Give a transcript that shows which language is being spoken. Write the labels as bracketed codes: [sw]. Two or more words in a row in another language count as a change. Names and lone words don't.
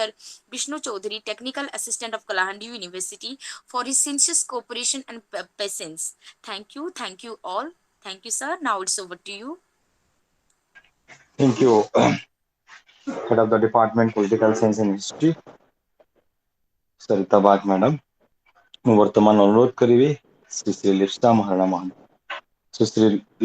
[en] Vishnu Chaudhary, Technical Assistant of Kalahandi University, for his sincere cooperation and patience. Thank you all. Thank you, sir. Now it's over to you. Thank you, Head of the Department Political Science and History, सरिता बाग मैडम। [or] ମୁଁ ବର୍ତ୍ତମାନ ଅନୁରୋଧ କରିବି ଶ୍ରୀ ଲିପ୍ସା ମହାରଣା ମହାନ୍ତି।